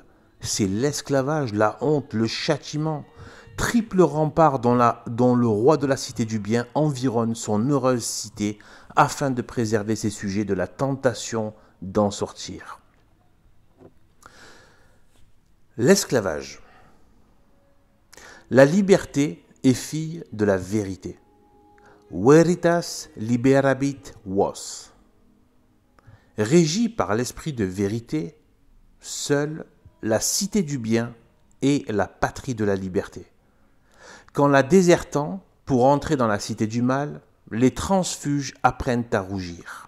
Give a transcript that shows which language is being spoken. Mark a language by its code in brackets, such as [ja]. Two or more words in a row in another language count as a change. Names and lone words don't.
[fr] C'est l'esclavage, la honte, le châtiment, triple rempart dont le roi de la cité du bien environne son heureuse cité afin de préserver ses sujets de la tentation d'en sortir. L'esclavage. La liberté est fille de la vérité. [la] Veritas liberabit vos. [fr] Régie par l'esprit de vérité, seule la cité du bien est la patrie de la liberté. Qu'en la désertant pour entrer dans la cité du mal, les transfuges apprennent à rougir.